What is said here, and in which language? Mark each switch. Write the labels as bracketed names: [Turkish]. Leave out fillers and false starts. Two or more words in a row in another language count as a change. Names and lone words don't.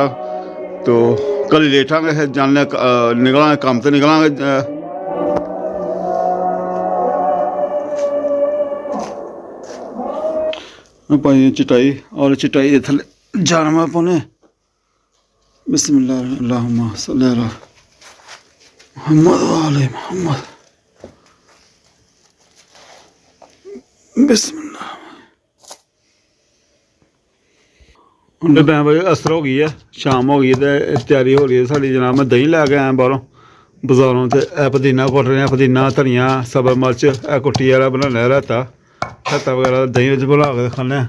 [Punjabi] ਤੋ ਕੱਲ੍ਹ ਲੇਟਾਂਗੇ, ਫਿਰ ਜਾਣੇ ਨਿਕਲਾਂਗੇ ਕੰਮ 'ਤੇ ਨਿਕਲਾਂਗੇ। ਭਾਈ ਚਟਾਈ ਔਰ ਚਟਾਈ ਦੇ ਥੱਲੇ ਜਾਨਮਾ ਪਾਉਣੇ। [Arabic] بسم الله اللهم صل على محمد و آل محمد. बिस्मिल्लाह। [Punjabi] ਹੁਣ ਤਾਂ ਭਾਈ ਅਸਰ ਹੋ ਗਈ ਹੈ, ਸ਼ਾਮ ਹੋ ਗਈ ਤੇ ਤਿਆਰੀ ਹੋ ਰਹੀ ਹੈ ਸਾਡੀ ਜਨਾਬ। ਮੈਂ ਦਹੀਂ ਲੈ ਕੇ ਆਇਆ ਬਾਹਰੋਂ ਬਾਜ਼ਾਰੋਂ, ਤੇ ਇਹ ਪੁਦੀਨਾ ਕੁੱਟ ਰਹੇ ਹਾਂ, ਪੁਦੀਨਾ ਧਨੀਆ ਸਬਰ ਮਿਰਚ, ਇਹ ਕੁੱਟੀ ਵਾਲਾ ਬਣਾਉਣਾ ਰਾਇਤਾ ਵਗੈਰਾ ਦਹੀਂ ਵਿੱਚ ਬਣਾ ਕੇ ਖਾਂਦੇ ਹਾਂ।